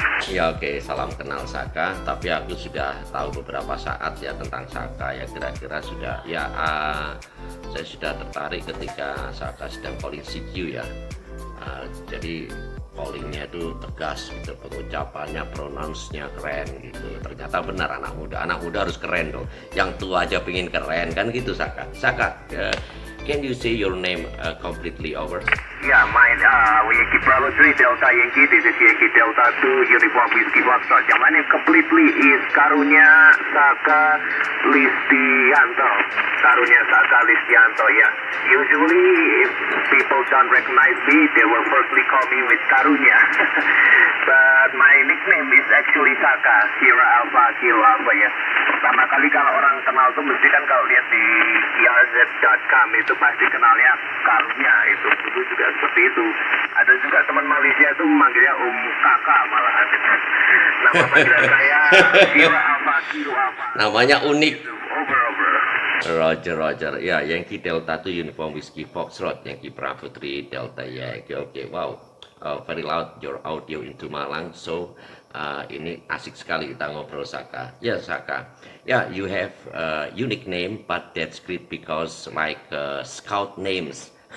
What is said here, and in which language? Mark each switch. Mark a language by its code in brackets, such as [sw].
[id] Ya oke, salam kenal Saka, tapi aku sudah tahu beberapa saat ya tentang Saka ya, kira-kira sudah ya saya sudah tertarik ketika Saka sedang calling CQ ya. Jadi callingnya itu tegas gitu, pengucapannya, pronounce-nya keren gitu. Ternyata benar anak muda harus keren dong. Yang tua aja pengen keren kan gitu Saka. [en] Saka, can you say your name completely over? Yeah, mine Yankee Bravo 3 Delta Yankee. This is Yankee Delta 2 Uniform Whiskey Foxtrot. [id] Yang mana [en] completely is [id] Karunia Saka Listianto. [en] Yeah. Usually, if people don't recognize me, they will firstly call me with Karunia. But my nickname is actually Saka, Sierra Alpha Kilo Alpha ya. [id] Pertama kali kalau orang kenal tuh mesti kan kalau lihat di krz.com itu pasti kenalnya Karunia, itu dulu juga seperti itu. Ada juga teman Malaysia tuh memanggilnya Kakak malahan. Nama panggilan saya Sierra Alpha Kilo Alpha. Namanya unik. [en] Over. Roger. Ya, Yankee Delta 2 Uniform Whiskey Foxtrot, Yankee Bravo 3 Delta Yankee. Oke, wow. Very loud your audio into Malang. [id] So ini asik sekali kita ngobrol Saka. Ya Saka. [en] Ya, you have unique name, but that's great because like scout names.